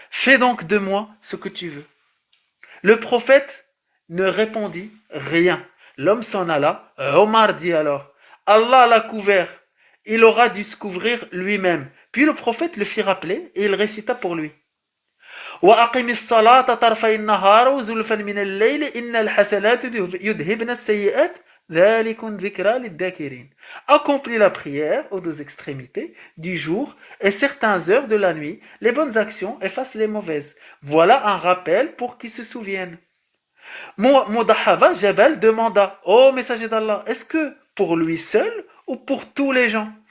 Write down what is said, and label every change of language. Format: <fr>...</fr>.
<fr>Fais donc de moi ce que tu veux. Le prophète ne répondit rien. L'homme s'en alla. Omar dit alors, Allah l'a couvert. Il aura dû se couvrir lui-même. Puis le prophète le fit rappeler et il récita pour lui.</fr> <ar>وأقم الصلاة طرفي النهار وزلفا من الليل إن الحسنات يذهبن السيئات ذلك ذكرى للذاكرين.</ar> <fr>Accomplis la prière aux deux extrémités du jour et certaines heures de la nuit. Les bonnes actions effacent les mauvaises. Voilà un rappel pour qui se souviennent. Mudahava Jabal demanda, ô messager d'Allah, est-ce que pour lui seul ou pour tous les gens?</fr>